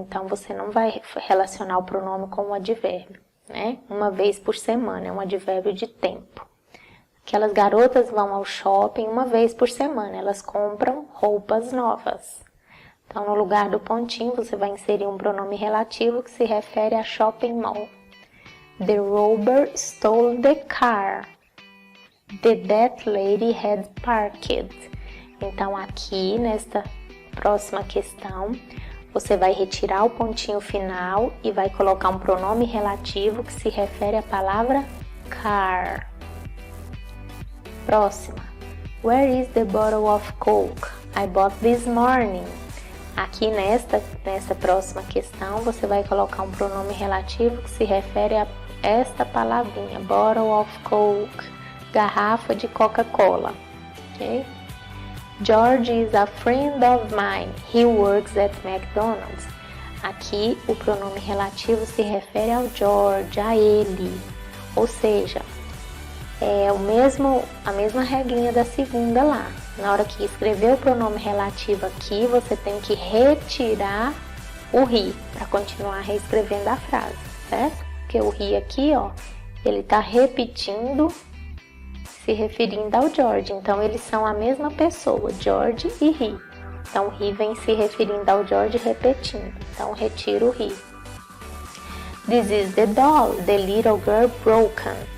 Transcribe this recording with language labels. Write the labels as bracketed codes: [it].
[pt] Então, você não vai relacionar o pronome com um advérbio, né? Uma vez por semana, é um advérbio de tempo. Aquelas garotas vão ao shopping uma vez por semana. Elas compram roupas novas. Então, no lugar do pontinho, você vai inserir um pronome relativo que se refere a shopping mall. [en] The robber stole the car that lady had parked. [pt] Então, aqui, nesta próxima questão, você vai retirar o pontinho final e vai colocar um pronome relativo que se refere à palavra car. Próxima. [en] Where is the bottle of Coke? I bought this morning. [pt] Aqui nesta próxima questão, você vai colocar um pronome relativo que se refere esta palavrinha, bottle of Coke, garrafa de Coca-Cola, ok? [en] George is a friend of mine, he works at McDonald's. [pt] Aqui o pronome relativo se refere ao George, a ele, ou seja, é a mesma regrinha da segunda lá. Na hora que escrever o pronome relativo aqui, você tem que retirar o he para continuar reescrevendo a frase, certo? Porque o he aqui, ó, ele está repetindo, se referindo ao George. Então eles são a mesma pessoa, George e he. Então o he vem se referindo ao George repetindo. Então retira o he. [en] This is the doll, the little girl broken.